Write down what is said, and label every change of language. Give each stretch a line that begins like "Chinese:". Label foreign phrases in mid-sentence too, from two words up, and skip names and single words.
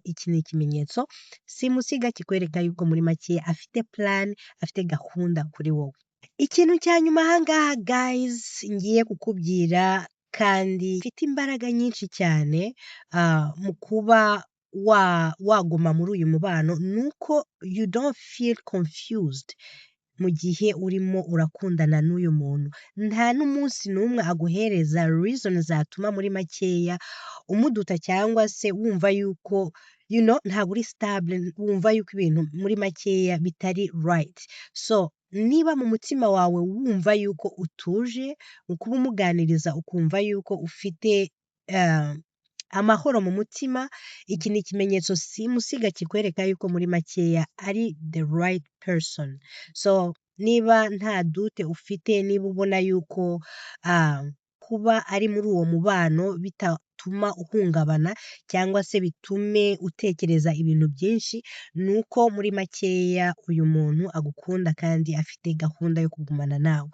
Kinyarwanda: Iki ni ikimenyetso simusiga kikwereka yuko muri makeya afite plan, afite gahunda kuri wowe. Ikintu cya nyuma ahangaha guys ngiye kukubwira kandi mfite imbaraga nyinshi cyane mu kuba waguma muri uyu mubano, nuko
English: you don't feel confused
Kinyarwanda: mu gihe urimo urakundana n'uyu muntu. Nta n'umunsi n'umwe aguhereza reason zatuma muri makeya umuduta cyangwa se wumva yuko ntabwo uri stable, wumva yuko ibintu muri makeya bitari right. So niba mu mutima wawe wumva yuko utuje, ukuba umuganiriza ukumva yuko ufite amahoro mu mutima, iki ni ikimenyetso simusiga kikwereka yuko muri makeya ari
English: the right person.
Kinyarwanda: So niba nta dute ufite, niba ubona yuko kuba ari muri uwo mubano bitatuma uhungabana cyangwa se bitume utekereza ibintu byinshi, nuko muri makeya uyu muntu agukunda kandi afite gahunda yo kugumana nawe.